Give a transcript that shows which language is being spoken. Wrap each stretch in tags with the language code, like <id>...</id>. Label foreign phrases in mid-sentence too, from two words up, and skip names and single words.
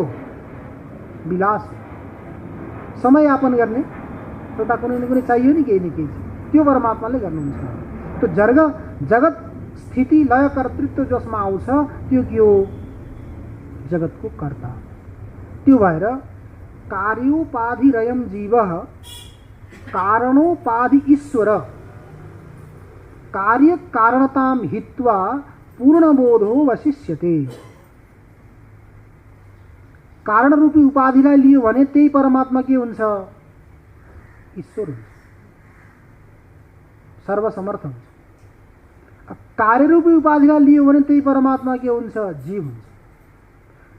<ne>विलास हो। समय यापन गर्ने एउटा कुनै न कुनै चाहियो नि, केही न केही त्यो परमात्माले गर्नुहुन्छ। तो जगत स्थिति लय कर्तृत्व जसमा आउँछ त्यो के हो? जगतको कर्ता। त्यो भएर</ne> <sa>कार्योपाधिरयं जीवः कारणोपाधि ईश्वर कार्य कारणताम हित्वा पूर्णबोधो वशिष्यते।</sa> <ne>कारण रूपी उपाधिलाई लियो भने त्यही परमात्मा के हुन्छ? ईश्वर हुन्छ, सर्वसमर्थ हुन्छ। कार्य रूपी उपाधिलाई लियो भने त्यही परमात्मा के हुन्छ? जीव हुन्छ।</ne>